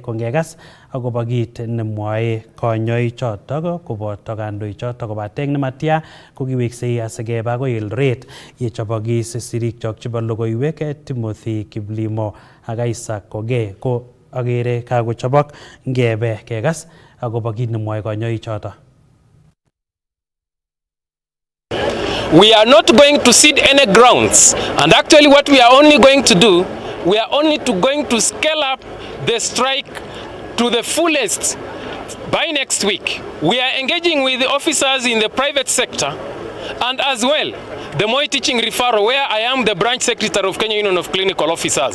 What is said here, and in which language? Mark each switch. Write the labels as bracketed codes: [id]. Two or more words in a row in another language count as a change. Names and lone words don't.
[kln] Kongekas akobo kit nemwoe konyoik chotok koboto kandoik chotok kobate eng nematya kokiweksei asikeba akoi Eldoret yechobokis sirikchok chebo logoiwek Timothy Kiplimo ak Isaac Koge ko agere kakochobok ngebe kekas akobo kit nemwoe konyoik chotok. [en] We are not going to cede any grounds, and actually what we are only going to do, we are only going to scale up the strike to the fullest by next week. We are engaging with the officers in the private sector and as well the Moi Teaching Referral, where I am the branch secretary of Kenya Union of Clinical Officers.